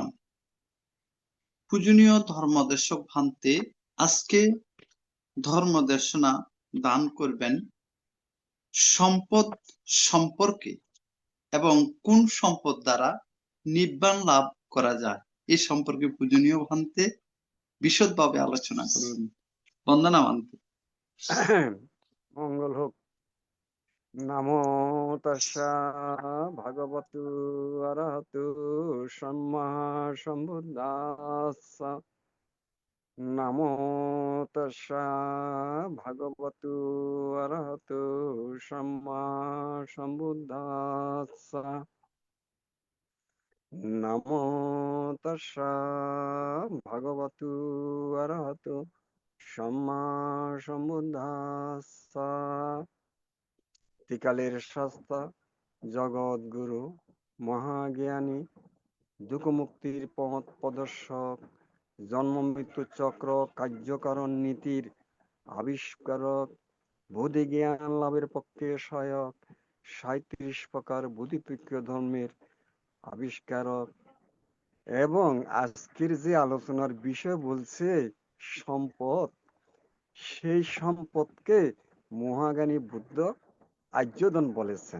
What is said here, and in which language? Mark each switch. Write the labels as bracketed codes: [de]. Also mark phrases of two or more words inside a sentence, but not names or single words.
[bn] পূজনীয় ধর্মদেশক ভান্তে আজকে ধর্মদেশনা দান করবেন সম্পদ সম্পর্কে এবং কোন সম্পদ দ্বারা নিব্বাণ লাভ করা যায় এই সম্পর্কে পূজনীয় ভান্তে বিশদভাবে আলোচনা করবেন। বন্দনা ভান্তে। মঙ্গল হোক। [pi] নমো তস্যা ভগবতু অরহতু সম্মা সম্বুদ্ধাস্সা। নমো তস্যা ভগবতু অরহতু সম্মা সম্বুদ্ধাস্সা। নমো তস্যা ভগবতু অরহতু সম্মা সম্বুদ্ধাস্সা। [bn] ত্রিকালের শাস্তা জগৎ গুরু মহাজ্ঞানী দুঃখমুক্তির পথ প্রদর্শক জন্ম মৃত্যু চক্র কার্যকারণ নীতির আবিষ্কারক বোধি জ্ঞান লাভের পক্ষে সহায়ক ৩৭ প্রকার বোধিতৈক্য ধর্মের আবিষ্কারক এবং আজকের যে আলোচনার বিষয় বলছে সম্পদ, সেই সম্পদকে মহাজ্ঞানী বুদ্ধ আর্যধন বলেছেন।